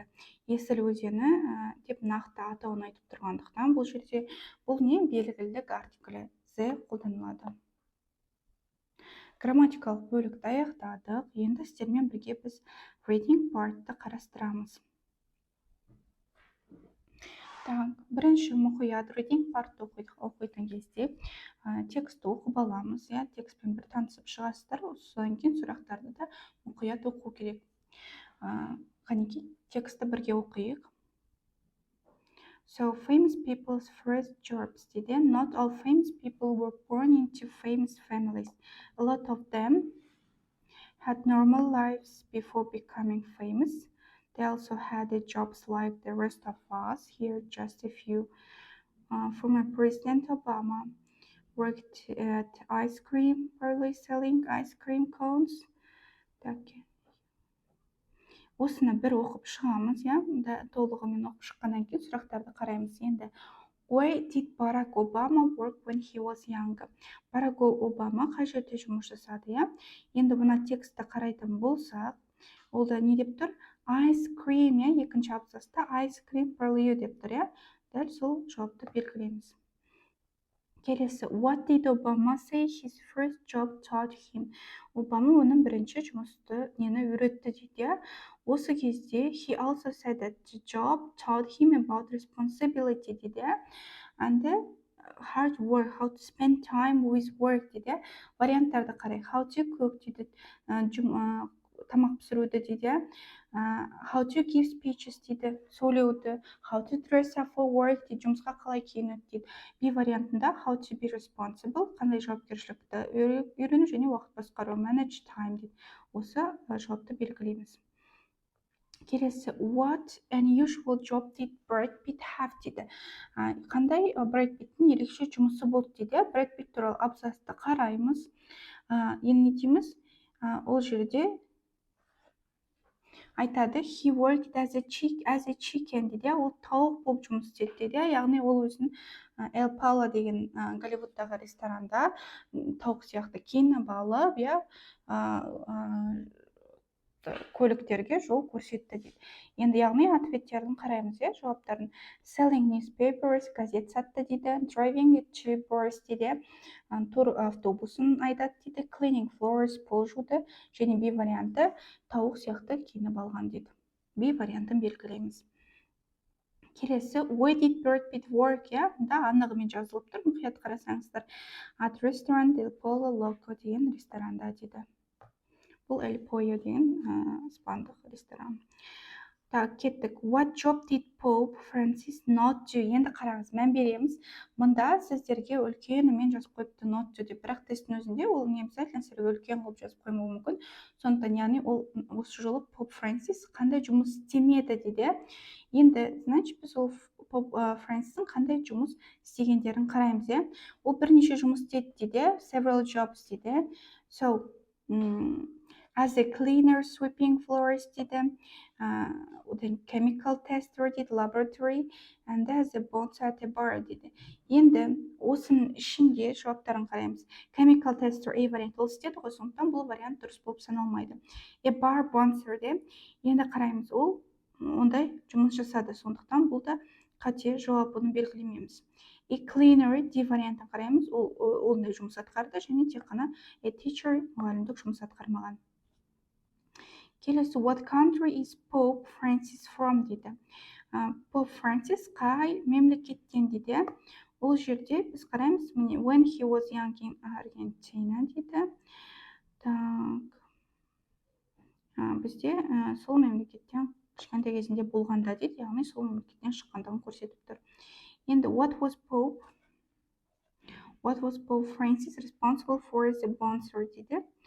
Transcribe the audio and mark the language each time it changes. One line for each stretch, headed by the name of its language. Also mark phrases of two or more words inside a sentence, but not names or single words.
Kazakh: Есіл өзені деп нақты атауын айтып тұрғандықтан бұл жерде бұл не? Белгілік артиклі the қолданылады. Грамматикалық бөлікті аяқтадық. Енді сіздермен бірге біз
English: reading partты
Kazakh: қарастырамыз. Бірінші мұқият
English: reading part
Kazakh: оқитын кезде текстті оқып аламыз. Текстпен бір танысып шығасыздар. Содан кейін сұрақтарды да мұқият оқу керек. Қанекей, текстті бірге оқиық.
English: So famous people's first jobs дейді. Not all famous people were born into famous families. A lot of them had normal lives before becoming famous. They also had jobs like the rest of us. Here just a few. Former President Obama worked at ice cream parlor selling ice cream cones.
Kazakh: Осыны бір оқып шығамыз, толығымен оқып шыққаннан кейін сұрақтарды қараймыз.
English: Енді Where did Barack Obama work when he was young?
Kazakh: Barack Obama қай жерде жұмыс жасады? Енді мына текстті қарайтын болсақ, ол да не деп тұр?
English: Ice cream,
Kazakh: екінші абзаста
English: ice cream parlor
Kazakh: деп тұр. Дәл сол жауапты белгілейміз. Келесі,
English: what did Obama say his first job taught him?
Kazakh: Obama оның бірінші жұмысты нені үйретті дейді. Осы кезде
English: he also said that the job taught him about responsibility дейді. And hard work, how to spend time with work дейді.
Kazakh: Варианттарды қарай.
English: How to cook
Kazakh: дейді. Тамақ пісіруді дейді.
English: How to give speeches
Kazakh: дейді. Сөйлеуді.
English: How to dress up for work дейді.
Kazakh: Жұмысқа қалай киінуді дейді.
English: B вариантында how to be responsible,
Kazakh: қандай жауапкершілікті үйрену және уақыт басқару,
English: manage time дейді.
Kazakh: Осы жауапты белгілейміз. Келесі,
English: what unusual job did Brad Pitt have дейді.
Kazakh: Қандай Brad Pitt'ің ерекше жұмысы болды дейді. Brad Pitt туралы абзацты қараймыз. Енді не дейміз? Ол жерде айтады,
English: he worked as a chicken дейді.
Kazakh: Ол тауық болып жұмыс істеді дейді. Яғни ол өзін El Palo деген Голливудтағы ресторанда тауық сияқты киініп алып, көліктерге жол көрсетті дейді. Енді яғни ответтерін қараймыз, жауаптарын.
English: Selling newspapers,
Kazakh: газет сатты дейді.
English: Driving a tourist дейді.
Kazakh: Тур автобусын айдады дейді.
English: Cleaning floors,
Kazakh: пол жуды. Және B варианты тауық сияқты киініп алған дейді. B вариантын белгілейміз. Келесі,
English: where did Brad Pitt work?
Kazakh: Да, анығымен жазылып тұр. Мұқият қарасаңыздар.
English: At restaurant
Kazakh: El Pollo Loco деген ресторанда дейді. Бұл El Pollo деген испандық ресторан. Так, кеттік.
English: What job did Pope Francis not do?
Kazakh: Енді қараңыз, мән береміз. Мұнда сіздерге үлкен мен жазып қойыпты
English: not do
Kazakh: деп. Бірақ тесттің өзінде ол не обязательно сіздерге үлкен қылып жазып қоймауы мүмкін. Сондықтан, яғни ол осы жолы Pope Francis қандай жұмыс істемеді дейді. Енді, значит, біз ол Pope Francis'ың қандай жұмыс істегендерін қараймыз. Ол бірнеше жұмыс істеді дейді.
English: Several jobs дейді. So, as a cleaner sweeping floors дейді. Одан chemical tester дейді, laboratory, and as a bouncer at a bar дейді.
Kazakh: Енді осының ішінде жауаптарын қараймыз.
English: Chemical tester
Kazakh: A вариант ол істеді ғой, сондықтан бұл вариант дұрыс болып саналмайды.
English: A bar bouncer
Kazakh: де енді қараймыз, ол ондай жұмыс жасады, сондықтан бұл да қате, жауап, оны белгілемейміз.
English: A cleaner
Kazakh: D вариантын қараймыз, ол ондай жұмыс атқарды, және тек қана
English: a teacher
Kazakh: мұғалімдік жұмыс атқармаған. Келесі,
English: what country is Pope Francis from дейді.
Kazakh: Pope Francis қай мемлекеттен дейді. Ол жерде біз қараймыз, міне,
English: when he was young in Argentina дейді.
Kazakh: Бізде сол мемлекеттен кішкентай кезінде болғанда дейді, яғни сол мемлекеттен шыққандығын көрсетіп тұр.
English: Енді what was Pope Francis responsible for the bouncer дейді.